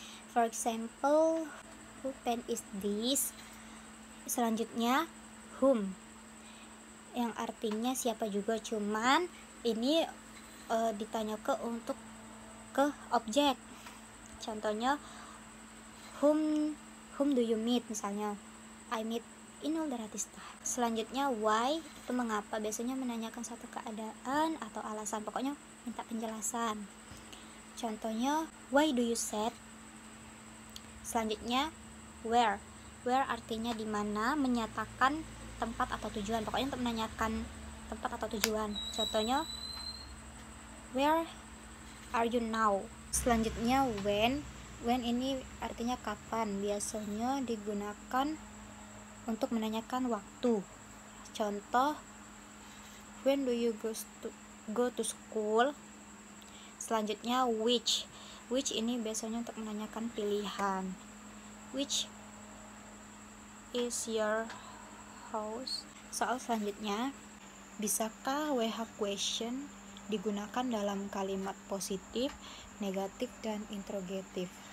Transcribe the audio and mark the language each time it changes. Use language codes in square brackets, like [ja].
[en] For example, who pen is this? [id] Selanjutnya, whom yang artinya siapa juga, cuman ini ditanya untuk objek. Contohnya, [en] whom do you meet? [id] Misalnya, [en] I meet Inul Daratista. [id] Selanjutnya, why itu mengapa, biasanya menanyakan satu keadaan atau alasan, pokoknya minta penjelasan. Contohnya, [en] why do you sad? [id] Selanjutnya, where artinya di mana, menyatakan tempat atau tujuan, pokoknya untuk menanyakan tempat atau tujuan. Contohnya, [en] where are you now? [id] Selanjutnya, when ini artinya kapan, biasanya digunakan untuk menanyakan waktu. Contoh, [en] when do you go to school? [id] Selanjutnya, which ini biasanya untuk menanyakan pilihan. Which [en] is your house? [id] Soal selanjutnya, bisakah WH question digunakan dalam kalimat positif, negatif, dan interrogatif?